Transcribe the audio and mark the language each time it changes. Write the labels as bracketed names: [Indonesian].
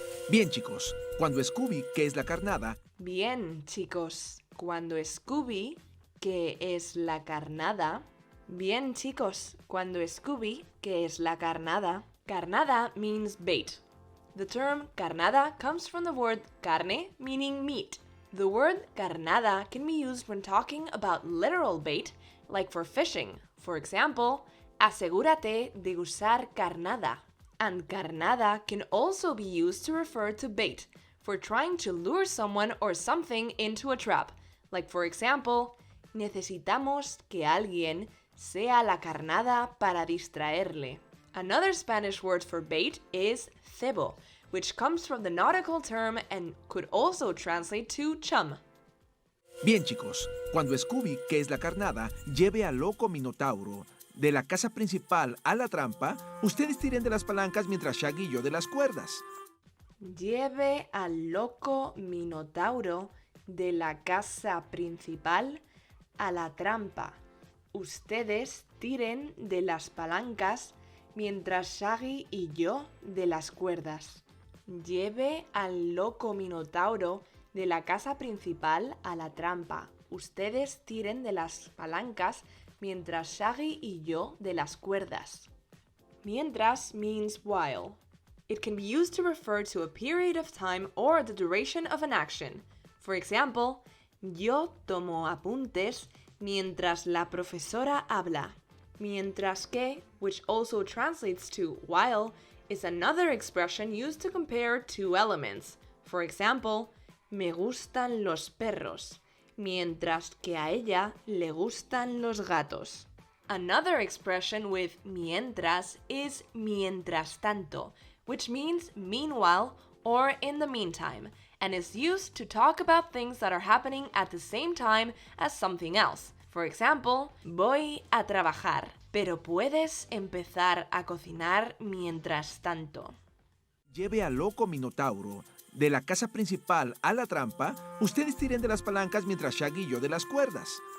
[Spanish] Bien, chicos, cuando Scooby, que es la carnada, Bien, chicos, cuando Scooby, que es la carnada. Bien, chicos, cuando Scooby, que es la carnada. [English] Carnada means bait. The term carnada comes from the word carne, meaning meat. The word carnada can be used when talking about literal bait, like for fishing. For example, asegúrate de usar carnada. And carnada can also be used to refer to bait, for trying to lure someone or something into a trap. Like for example, necesitamos que alguien sea la carnada para distraerle. Another Spanish word for bait is cebo, which comes from the nautical term and could also translate to chum. [Spanish] Bien, chicos, cuando Scooby, que es la carnada, lleve al loco Minotauro de la casa principal a la trampa, ustedes tiren de las palancas mientras Shaggy y yo de las cuerdas. Lleve al loco Minotauro de la casa principal a la trampa. Ustedes tiren de las palancas mientras Shaggy y yo de las cuerdas. Lleve al loco Minotauro de la casa principal a la trampa. Ustedes tiren de las palancas mientras Shaggy y yo de las cuerdas. [English] Mientras means while. It can be used to refer to a period of time or the duration of an action. For example, yo tomo apuntes mientras la profesora habla. Mientras que, which also translates to while, is another expression used to compare two elements. For example, me gustan los perros, mientras que a ella le gustan los gatos. Another expression with mientras is mientras tanto, which means meanwhile or in the meantime, and is used to talk about things that are happening at the same time as something else. For example, voy a trabajar, pero puedes empezar a cocinar mientras tanto. [Spanish] Lleve al loco Minotauro de la casa principal a la trampa. Ustedes tiren de las palancas mientras Shaggy y yo de las cuerdas.